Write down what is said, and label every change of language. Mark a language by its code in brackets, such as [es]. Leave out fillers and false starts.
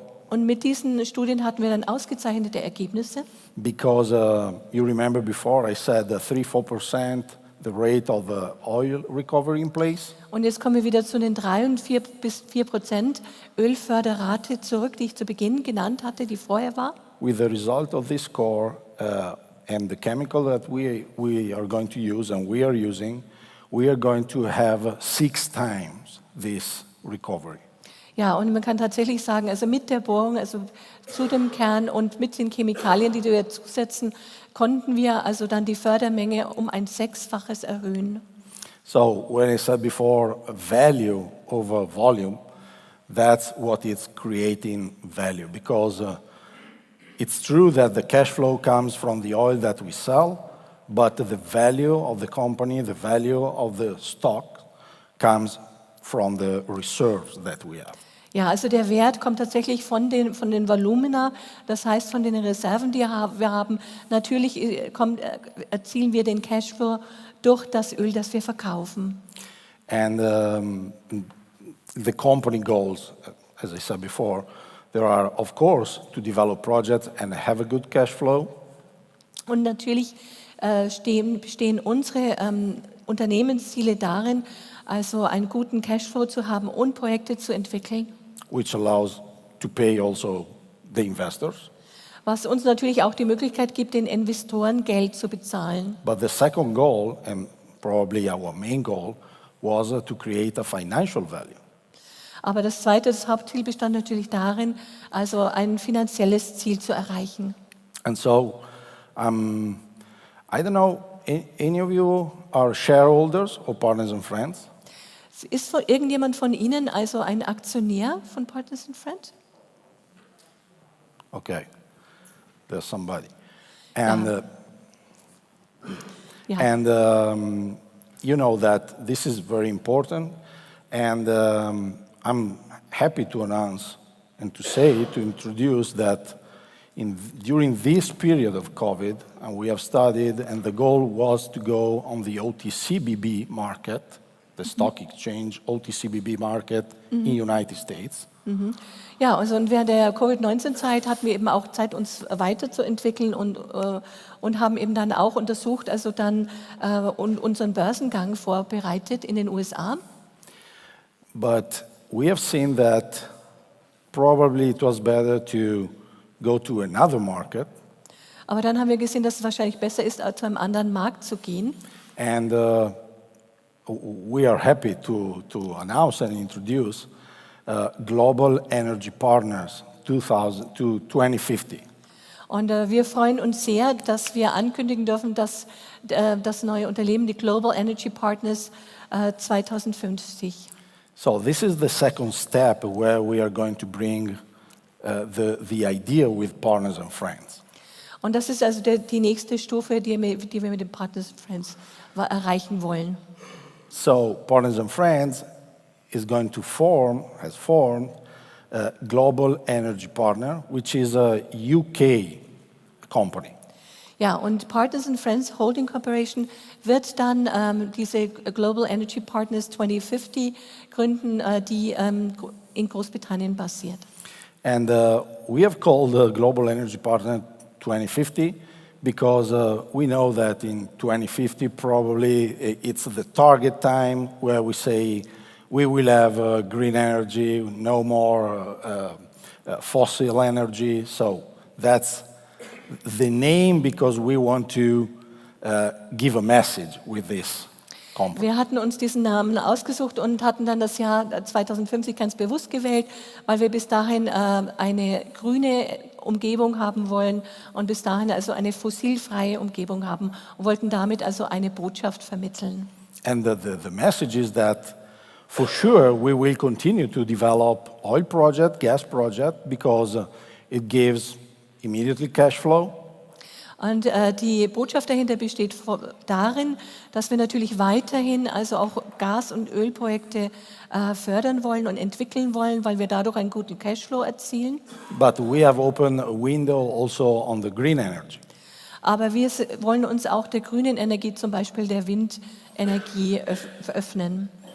[de] Und mit diesen Studien hatten wir dann ausgezeichnete Ergebnisse. [en] Because you remember before I said 3-4% the rate of oil recovery in place. [de] Und jetzt kommen wir wieder zu den 3-4% Ölförderrate zurück, die ich zu Beginn genannt hatte, die vorher war. [en] With the result of this score and the chemical that we are going to use and we are using, we are going to have 6 times this recovery. [de] Ja, und man kann tatsächlich sagen, also mit der Bohrung, also zu dem Kern und mit den Chemikalien, die wir zusetzen, konnten wir also dann die Fördermenge um ein 6-faches erhöhen. [en] So when I said before value over volume, that's what is creating value. Because it's true that the cash flow comes from the oil that we sell, but the value of the company, the value of the stock comes from the reserves that we have. [de] Ja, also der Wert kommt tatsächlich von den Volumina, das heißt von den Reserven, die wir haben. Natürlich erzielen wir den Cashflow durch das Öl, das wir verkaufen. [en] And the company goals, as I said before, there are of course to develop projects and have a good cash flow. [de] Und natürlich bestehen unsere Unternehmensziele darin, also einen guten Cashflow zu haben und Projekte zu entwickeln. [en] Which allows to pay also the investors. [de] Was uns natürlich auch die Möglichkeit gibt, den Investoren Geld zu bezahlen. [en] But the second goal, and probably our main goal, was to create a financial value. [de] Aber das Hauptziel bestand natürlich darin, also ein finanzielles Ziel zu erreichen. [en] And so, I don't know, any of you are shareholders or partners and friends? [de] Ist irgendjemand von Ihnen also ein Aktionär von Partners and Friends? [en] Okay, there's somebody. And, [de] Ja. [en] and you know that this is very important. And I'm happy to announce and to introduce that during this period of COVID, and we have studied, and the goal was to go on the OTCBB market, the stock exchange OTCBB market in United States. [de] Ja, also und während der Covid-19-Zeit hatten wir eben auch Zeit, uns weiterzuentwickeln und haben eben dann auch untersucht, also dann unseren Börsengang vorbereitet in den USA. [en] But we have seen that probably it was better to go to another market. [de] Aber dann haben wir gesehen, dass es wahrscheinlich besser ist, zu einem anderen Markt zu gehen. [en] And we are happy to announce and introduce Global Energy Partners 2050. [de] Und wir freuen uns sehr, dass wir ankündigen dürfen, dass das neue Unternehmen, die Global Energy Partners 2050. [en] So this is the second step where we are going to bring the idea with partners and friends. [de] Und das ist also die nächste Stufe, die wir mit den Partners and Friends erreichen wollen. [en] So Partners and Friends has formed Global Energy Partner, which is a UK company. [de] Ja, und Partners and Friends Holding Corporation wird dann diese Global Energy Partners 2050 gründen, die in Großbritannien basiert. [en] And we have called Global Energy Partner 2050 because we know that in 2050 probably it's the target time where we say we will have green energy, no more fossil energy. So that's the name because we want to give a message with this company. [de] Wir hatten uns diesen Namen ausgesucht und hatten dann das Jahr 2050 ganz bewusst gewählt, weil wir bis dahin eine grüne Umgebung haben wollen und bis dahin also eine fossilfreie Umgebung haben und wollten damit also eine Botschaft vermitteln. [en] And the message is that for sure we will continue to develop oil project, gas project, because it gives immediately cash flow. [de] Und die Botschaft dahinter besteht darin, dass wir natürlich weiterhin also auch Gas- und Ölprojekte fördern wollen und entwickeln wollen, weil wir dadurch einen guten Cashflow erzielen. [en] But we have opened a window also on the green energy. [de] Aber wir wollen uns auch der grünen Energie, zum Beispiel der Windenergie, öffnen.